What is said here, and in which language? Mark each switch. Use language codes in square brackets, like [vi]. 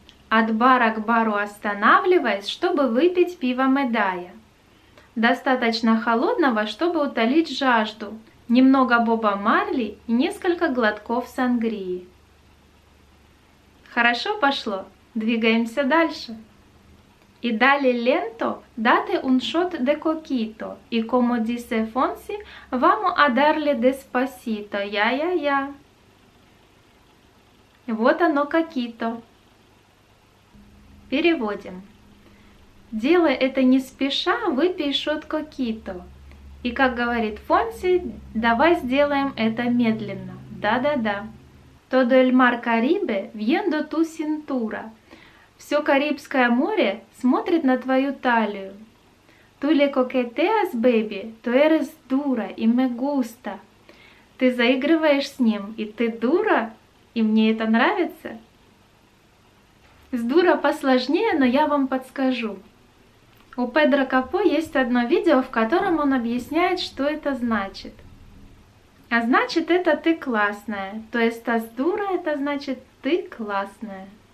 [ru] От бара к бару останавливаясь, чтобы выпить пиво Медая. Достаточно холодного, чтобы утолить жажду. Немного Боба Марли и несколько глотков сангрии. Хорошо пошло, двигаемся дальше. И далее ленто [es] date un shot de coquito, y como dice Fonsi, vamos a darle despacito, я. [ru] Вот оно кокито. Переводим. Делай это не спеша, выпей шот кокито. И как говорит Фонси, давай сделаем это медленно. Да. [es] Todo el mar Caribe viendo tu cintura. [ru] Все Карибское море смотрит на твою талию. [es] Tú le coqueteas, baby, tú eres dura y me gusta. [ru] Ты заигрываешь с ним, и ты дура, и мне это нравится. С дура посложнее, но я вам подскажу. У Педро Капо есть одно видео, в котором он объясняет, что это значит. А значит, это ты классная. То есть «тас дура» это значит «ты классная».